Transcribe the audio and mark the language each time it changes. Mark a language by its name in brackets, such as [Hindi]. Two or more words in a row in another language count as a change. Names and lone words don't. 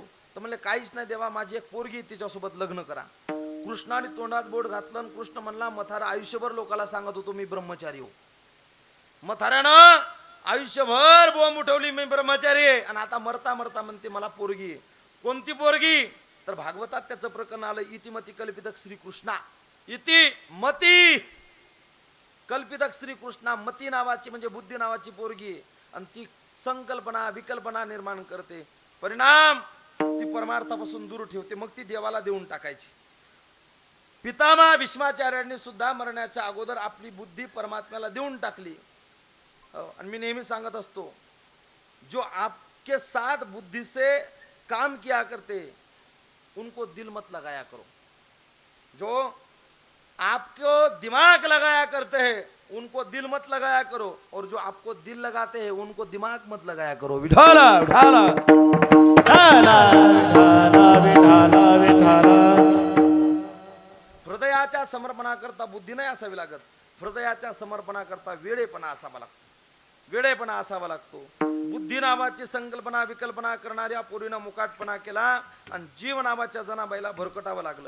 [Marathi] तर म्हणले काहीच नाही देवा, माझी एक पोरगी तिच्यासोबत लग्न करा. कृष्णाने तोंडात बोट घातलं आणि कृष्ण म्हणला मथारा आयुष्यभर लोकांना सांगत होतो मी ब्रह्मचारी हो. मथाऱ्यानं आयुष्यभर बोंब उठवली मी ब्रह्मचारी आहे आणि आता मरता मरता म्हणते मला पोरगी आहे. कोणती पोरगी? तर भागवतात त्याचं प्रकरण आलं. [Sanskrit] इतिमती कल्पितक श्रीकृष्णा, इति मती कल्पितक श्रीकृष्णा. [Marathi] मती नावाची म्हणजे बुद्धी नावाची पोरगी आहे आणि ती संकल्पना विकल्पना निर्माण करते. परिणाम ती परमार्थापासून दूर ठेवते. मग ती देवाला देऊन टाकायची. पितामह भीष्माचार्यांनी सुद्धा मरण्याच्या अगोदर आपली बुद्धी परमात्म्याला देऊन टाकली. आणि मी नेहमी सांगत असतो, [Hindi] जो आपके साथ बुद्धि से काम किया करते उनको दिल मत लगाया करो. जो आपको दिमाग लगाया करते हैं उनको दिल मत लगाया करो और जो आपको दिल लगाते हैं उनको दिमाग मत लगाया करो. [Marathi] विठाला विठाला हृदयाच्या समर्पणाकरता बुद्धी नाही असावी लागत. हृदयाच्या समर्पणाकरता वेळेपणा असावा लागतो. वेळेपणा असावा लागतो. बुद्धी नावाची संकल्पना विकल्पना करणाऱ्या पोरीनं मुकाटपणा केला आणि जीव नावाच्या जनाबाईला भरकटावं लागलं.